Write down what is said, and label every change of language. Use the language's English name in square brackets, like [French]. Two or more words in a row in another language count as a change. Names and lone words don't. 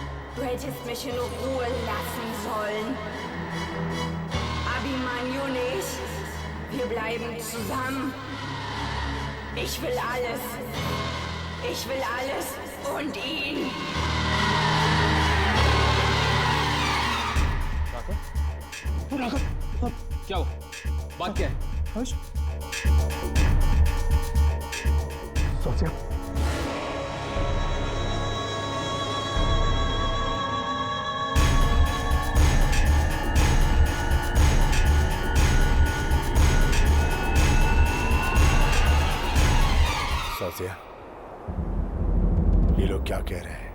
[German] Du hättest mich in Ruhe lassen sollen. Abimanyu nicht. Wir bleiben zusammen. Ich will alles. Ich will alles und ihn. [Hindi] क्या हो? बात क्या है? सोचिए साजिया, ये लोग क्या कह रहे हैं?